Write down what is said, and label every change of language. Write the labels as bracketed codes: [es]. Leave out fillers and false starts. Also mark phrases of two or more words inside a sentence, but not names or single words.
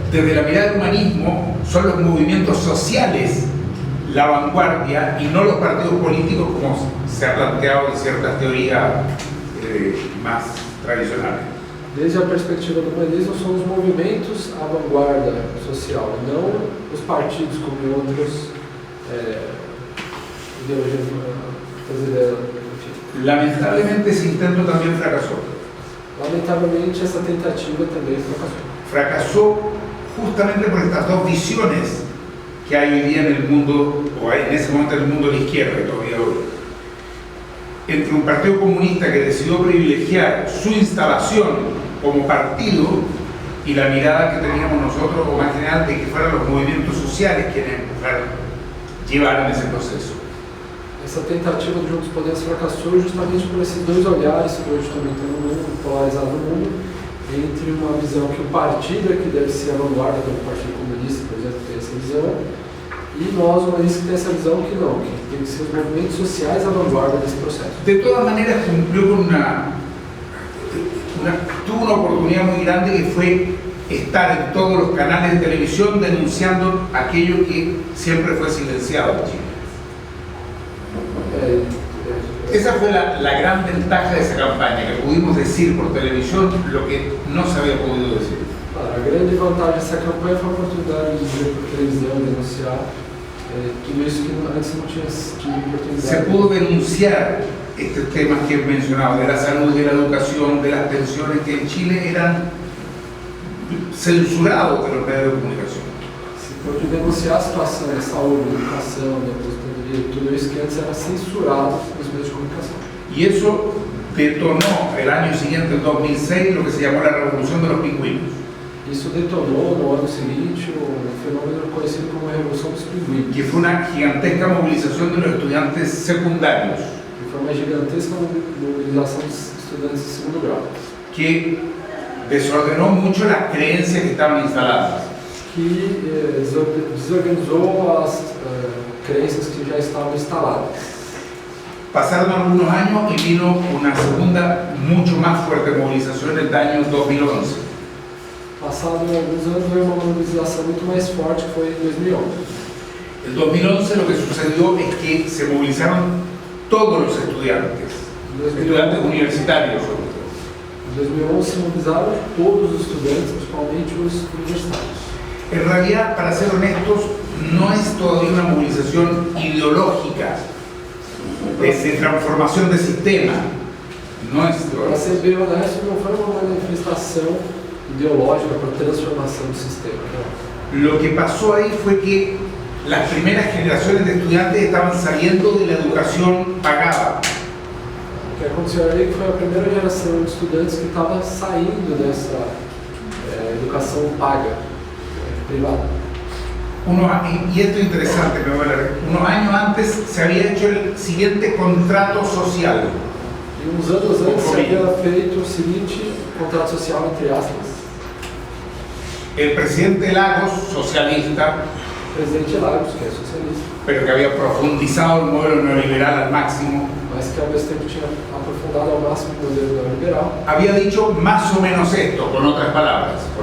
[es] Desde la mirada del humanismo, son los movimientos sociales la vanguardia y no los partidos políticos como se ha planteado en ciertas teorías más tradicionales. [pt] Desde a perspectiva do humanismo, são os movimentos à vanguarda social, e não os partidos como em outros ideologias, enfim. [es] Lamentablemente ese intento también fracasó. [pt] Lamentavelmente, essa tentativa também fracassou. [es] Fracasó justamente por estas dos visiones que hay hoy día en el mundo, o hay en ese momento en el mundo de la izquierda, y todavía hoy. Entre un partido comunista que decidió privilegiar su instalación como partido y la mirada que teníamos nosotros, o más general, de que fueran los movimientos sociales quienes llevaran ese proceso. [pt] Essa tentativa de Juntos Podemos fracassou justamente por esses dois olhares que hoje também tem no mundo, polarizado no mundo, entre uma visão que o partido é que deve ser a vanguarda, como o Partido Comunista, por exemplo, tem essa visão, e nós, humanistas, que tem essa visão que não, que tem que ser os movimentos sociais a vanguarda desse processo. [es] De todas maneras, cumplió con tuvo una oportunidad muy grande que fue estar en todos los canales de televisión denunciando aquello que siempre fue silenciado en Chile. Esa fue la gran ventaja de esa campaña, que pudimos decir por televisión lo que no se había podido decir. [pt] A grande vantagem dessa campanha foi a oportunidade de dizer por televisão, denunciar tudo isso que antes não tinha tido oportunidade. [es] Se pudo denunciar estos temas que he mencionado, de la salud, de la educación, de las pensiones, que en Chile eran censurados de los medios de comunicación. [pt] Se pôde denunciar a situação da saúde, da educação, da aposentadoria, tudo isso que antes era censurado nos meios de comunicação. [es] Y eso detonó el año siguiente, en 2006, lo que se llamó la Revolución de los Pingüinos. [pt] Isso detonou no ano seguinte um fenômeno conhecido como a Revolução dos Pinguins. [es] Que fue una gigantesca movilización de los estudiantes secundarios, [pt] Que foi uma gigantesca mobilização dos estudantes de segundo grau. [es] que desordenó mucho las creencias que estaban instaladas. [pt] Que desorganizou as crenças que já estavam instaladas. [es] Pasaron algunos años y vino una segunda, mucho más fuerte movilización en el año 2011. [pt] Passado alguns anos, veio uma mobilização muito mais forte, que foi em 2011. [es] En 2011 lo que sucedió es que se movilizaron todos los estudiantes universitarios sobre todo. [pt] Em 2011 se mobilizaram todos os estudantes, principalmente os universitários. [es] En realidad, para ser honestos, no es todavía una movilización ideológica de transformación de sistema. No es [pt] Para [es] todavía. [pt] ser bem honesto, não foi uma manifestação ideológica para transformação do sistema. Não. [es] Lo que pasó ahí fue que las primeras generaciones de estudiantes estaban saliendo de la educación pagada. [pt] O que aconteceu ali foi a primeira geração de estudantes que estava saindo dessa educação paga, privada. [es] Y esto es interesante, unos años antes se había hecho el siguiente contrato social. [pt] E uns anos antes se havia feito o seguinte contrato social, entre aspas. [es] El presidente Lagos, socialista, [pt] O presidente Lagos, que é socialista, [es] pero que había profundizado el modelo neoliberal al máximo, [pt] mas que ao mesmo tempo tinha aprofundado ao máximo o modelo neoliberal, [es] había dicho más o menos esto, con otras palabras.